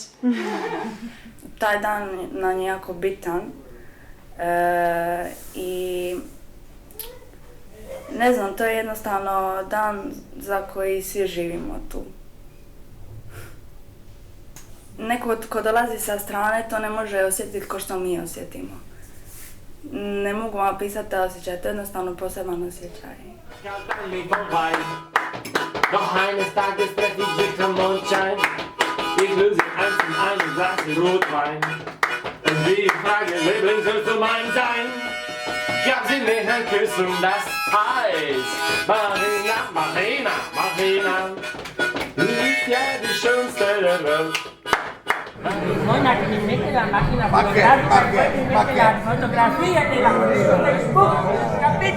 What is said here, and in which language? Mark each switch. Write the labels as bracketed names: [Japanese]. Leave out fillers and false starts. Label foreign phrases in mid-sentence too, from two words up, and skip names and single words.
[Bosnian] Taj dan nam je jako bitan i ne znam, to je jednostavno dan za koji svi živimo tu. Neko ko dolazi sa strane to ne može osjetiti kao što mi osjetimo. Ne mogu vam pisati taj osjećaj, to je jednostavno poseban osjećaj. [German] Doch eines Tages treffe ich dich am Mondschein. Ich löse eins in einem Glas Rotwein. Und wie ich frage, Liebling, sollst du mein sein? Gab sie mir ein Kuss und das heißt Marina, Marina, Marina. Du bist ja die schönste der Welt. [Italian] Mona che mi mette la macchina fotografica e poi mi mette la fotografia della Facebook, capito?